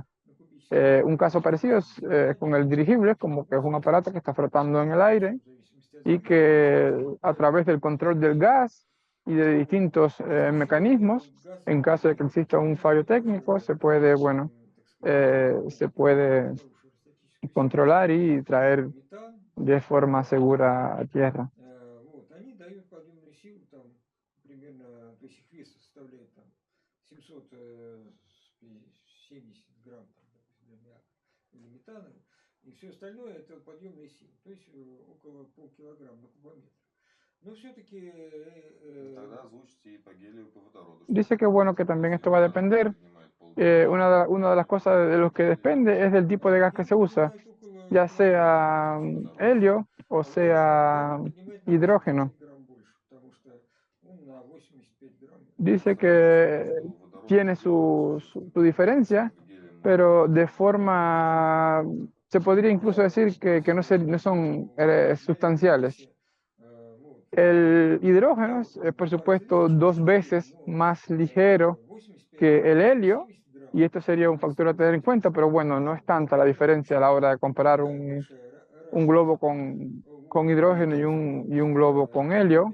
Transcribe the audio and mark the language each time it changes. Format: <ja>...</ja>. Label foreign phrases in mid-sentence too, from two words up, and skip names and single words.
<es>Un caso parecido es con el dirigible, como que es un aparato que está flotando en el aire y que a través del control del gas y de distintos mecanismos, en caso de que exista un fallo técnico, se puede, bueno, se puede controlar y traer de forma segura a tierra.</es> <ru>Вот, они дают подъемную силу там примерно, то есть их вес составляет там 770 грамм там, допустим, или метана, и все остальное это подъемная сила, то есть около полкилограмма на кубометр. Но все-таки Тогда озвучите и по гелию, и по водороду.</ru> <es>Dice que</es> <ru>Что</ru> <es>bueno, que también esto va a depender. Una de las cosas de lo que depende es del tipo de gas que se usa, ya sea helio o sea hidrógeno.</es> <ru>грамм больше, потому что он на 85 грамм.</ru> <es>Dice que tiene su diferencia, pero de forma, se podría incluso decir que no son sustanciales. El hidrógeno es, por supuesto, 2 veces más ligero que el helio, y esto sería un factor a tener en cuenta, pero bueno, no es tanta la diferencia a la hora de comparar un globo con hidrógeno y un globo con helio.</es>